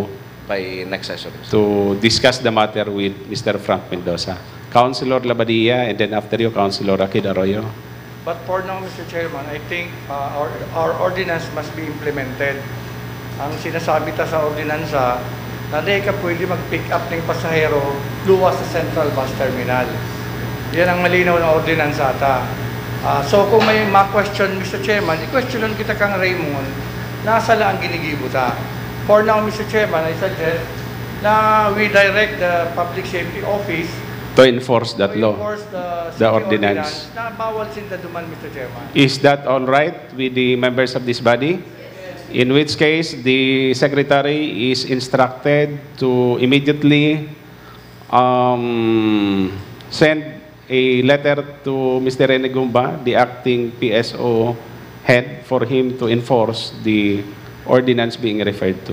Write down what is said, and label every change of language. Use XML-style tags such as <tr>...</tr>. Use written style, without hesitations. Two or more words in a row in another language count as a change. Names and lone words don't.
<en>by next session to discuss the matter with Mr. Frank Mendoza. Councilor Labadia, and then after you, Councilor Akid Arroyo. But for now, Mr. Chairman, I think our ordinance must be implemented.</en> <bik>Ang sinasabi ta sa ordinansa, na di ka pwede mag-pick up ng pasahero luwas sa Central Bus Terminal. Yan ang malinaw na ordinansa ata. So kung may ma-question, Mr. Chairman, i-questionan kita kang Raymond, nasa la ang ginigibo ta.</bik> <en>For now, Mr. Chairman, I suggest na we direct the Public Safety Office to enforce that law, the ordinance.</en> <bik>Na bawal sinta duman,</bik> <en>Mr. Chairman. Is that all right with the members of this body? In which case, the Secretary is instructed to immediately send a letter to Mr. Rene Gumba, the acting PSO head, for him to enforce the ordinance being referred to.</en>